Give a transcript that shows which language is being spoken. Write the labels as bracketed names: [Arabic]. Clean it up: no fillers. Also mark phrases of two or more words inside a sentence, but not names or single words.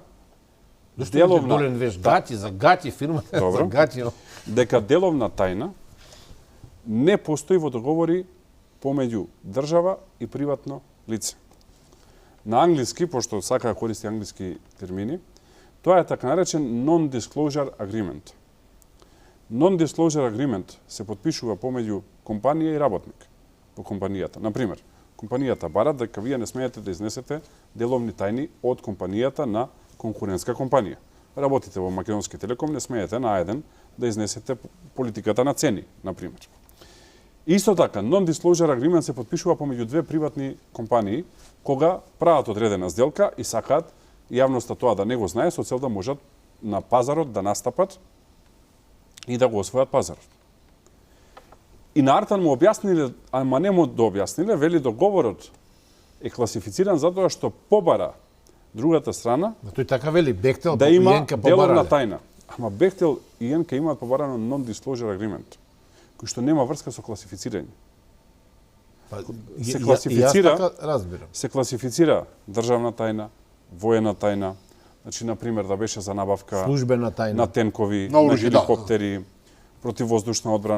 [Macedonian] деловна долен веш гати за гати фирмата за гати дека деловна тајна не постои во договори помеѓу држава и приватно лице. На англиски, пошто сака да користи англиски термини, тоа е така наречен [English] non-disclosure agreement. Non-disclosure agreement [Macedonian] се подпишува помеѓу компанија и работник во компанијата. Например, компанијата бара дека вие не смеете да изнесете деловни тајни од компанијата на конкурентска компанија. Работите во Македонски телеком, не смеете на еден да изнесете политиката на цени, например. Исто така, [English] non-disclosure agreement [Macedonian] се подпишува помеѓу две приватни компании кога прават одредена сделка и сакаат јавноста тоа да не го знае со цел да можат на пазарот да настапат и да го освојат пазарот. И на Артан му објасниле, ама не му дообјасниле, вели договорот е класифициран затоа што побара другата страна Но тој така вели, Бехтел да и има Јенка деловна побарале. тајна. Ама Бехтел и Јенка имаат побарано [English] non-disclosure agreement, [Macedonian] кој што нема врска со класифицирање. Па, се и класифицира- јас така разбирам. Се класифицира државна тајна, воена тајна, значи, например, да беше за набавка Службена тајна. на тенкови, На на оружје, да. хеликоптери, противвоздушна одбрана,